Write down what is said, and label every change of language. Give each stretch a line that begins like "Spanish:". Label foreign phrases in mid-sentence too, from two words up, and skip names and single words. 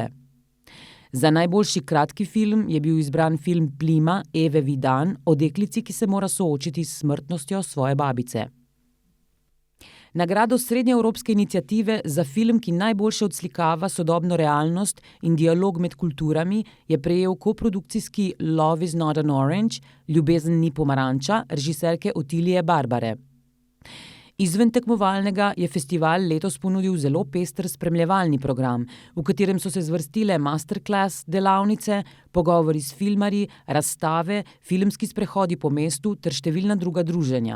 Slovenian: Za najboljši kratki film je bil izbran film Plima Eve Vidan o deklici, ki se mora soočiti s smrtnostjo svoje babice. Nagrado Srednjeevropske iniciative za film, ki najboljše odslikava sodobno realnost in dialog med kulturami, je prejel koprodukcijski Love is not an orange, Ljubezen ni pomaranča, režiserke Otilije Barbare. Izven tekmovalnega je festival letos ponudil zelo pester spremljevalni program, v katerem so se zvrstile masterclass delavnice, pogovori s filmarji, razstave, filmski sprehodi po mestu ter številna druga druženja.